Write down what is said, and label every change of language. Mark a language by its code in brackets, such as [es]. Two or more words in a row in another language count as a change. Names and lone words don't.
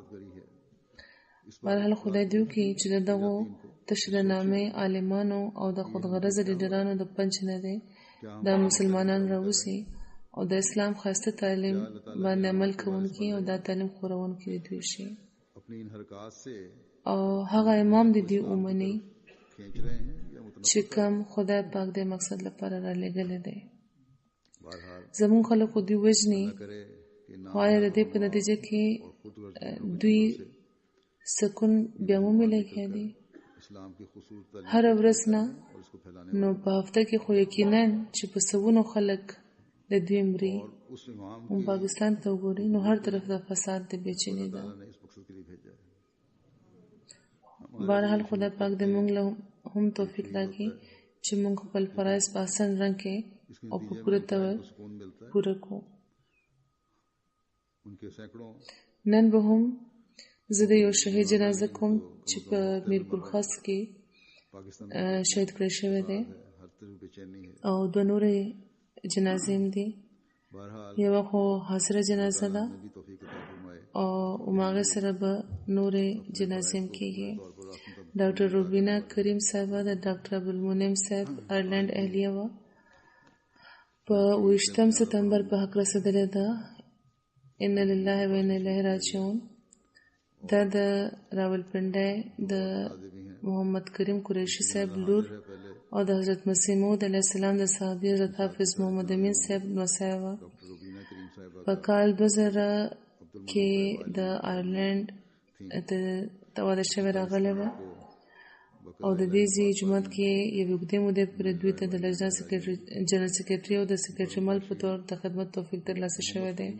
[ps] بهرحال خدای دې وکړي چې د دغو تشه د نامې عالمانو او د خودغرضه لیډرانو د پنچ نه دی دا مسلمانان راوځي او د اسلام ښایسته تعلیم باندې عمل کوونکي او دا تعلیم خورونکي د دوی شي [ur] اپنی ان حرکت سے [ps] او هغه امام د دې اومني [ur] کھینچ رہے ہیں یا [ps] چې کوم خدای پاک د مقصد لپاره را لېږلی دی. [ur] बहरहाल [ps] زموږ خلکو دوی وژني [ur] کرے کہ نہ [ps] وایي د دې په نتیجه کې [ur] खुद [ps] دوی سکون بیا موملی کېدي [ur] اسلام کی خصوص تعلیم [ps] هر ورځ نه [ur] اور اس کو پھیلانے [ps] نو په هفته کې خو یقینا چې په سوونو خلک د دوی مري. [ur] اور اس امام [ps] هم پاکستان ته وګورئ نو هر طرف د فساد د بېچینی ده. [ur] نے اس مقصد کے لیے بھیجا ہے. [ps] بهرحال خدای پاک دې موږ له هم توفیق راکړي چې موږ خپل فرایض په احسن رنګ کې او په پوره ډول [ur] سکون ملتا ہے. [ps] پوره کړو. [ur] ان کے سینکڑوں [ps] نن به هم زه د یو شهید جنازه کوم چې په میرپور خاص کې [ur] पाकिस्तान [ps] شهید کړی شوی دی [ur] ہر طرح بے چینی ہے. [ps] او دوه نورې جنازې هم دي. [ur] बहरहाल [ps] یوه خو حاضره جنازه ده [ur] بھی توفیق عطا فرمائے. [ps] او هماغې سره به نورې جنازې هم کېږي. ډاکټر روبینا کریم صاحبه د ډاکټر ابوالمنعم صاحب آیرلینډ اهلیه وه په 28 ستمبر په حق رسېدلې ده. [ar] ان لله و انا الیه راجعون. [ps] دا د راولپنډۍ د محمد کریم قریشي صاحب لور او د حضرت مسیح موعود علیه السلام د صحابي حضرت حافظ محمد امین صاحب نوسای وه. په کال 2000 کې د آیرلینډ ته واده شوې راغلی وه او د دې ځای جماعت کې یو اوږدې مودې پورې دوی ته د لجنه جنرال سکرټري او د سکرټري مل په تور د خدمت توفیق ترلاسه شوی دی.